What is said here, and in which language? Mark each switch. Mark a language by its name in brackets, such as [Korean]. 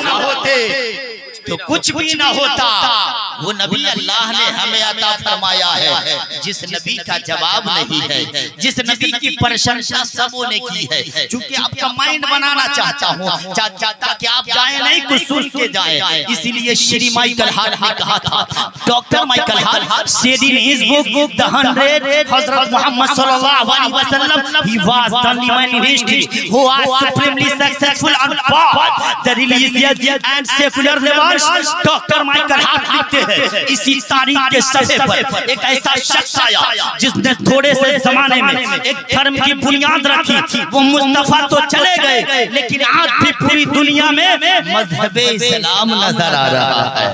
[Hindi] न होते तो कुछ भी न होता। वो नबी अल्लाह ने हमें अता फरमाया है जिस नबी का जवाब नहीं है, जिस नबी की प्रशंसा सबों ने की है। क्योंकि आपका माइंड बनाना चाहता हूँ ताकि आप जाए नहीं कुछ सुन के जाए। इसीलिए श्री माइकल हार्ट ने कहा था, [English] Doctor Michael Hart said in his book The 100 Hazrat Muhammad sallallahu alaihi wasallam he was the only man in history who was supremely successful on both the religious and secular levels। [Hindi] Doctor Michael Hart लिखते हैं इसी तारीख के सफ़े पर एक ऐसा शख्स आया जिसने थोड़े से जमाने में एक धर्म की बुनियाद रखी। वो मुस्तफा तो चले गए लेकिन आज भी पूरी दुनिया में मजहब इस्लाम नजर आ रहा है।